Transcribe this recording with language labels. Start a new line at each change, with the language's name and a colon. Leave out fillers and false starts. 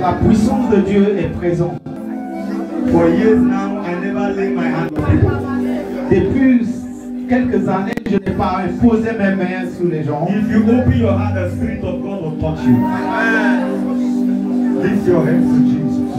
French: La puissance de Dieu est présente.
English: For years now, I never lay my hand on people.
French: Depuis quelques années, je n'ai pas imposé mes mains sur les gens.
English: If you open your heart, the Spirit of God will touch you. Lift your hands to Jesus.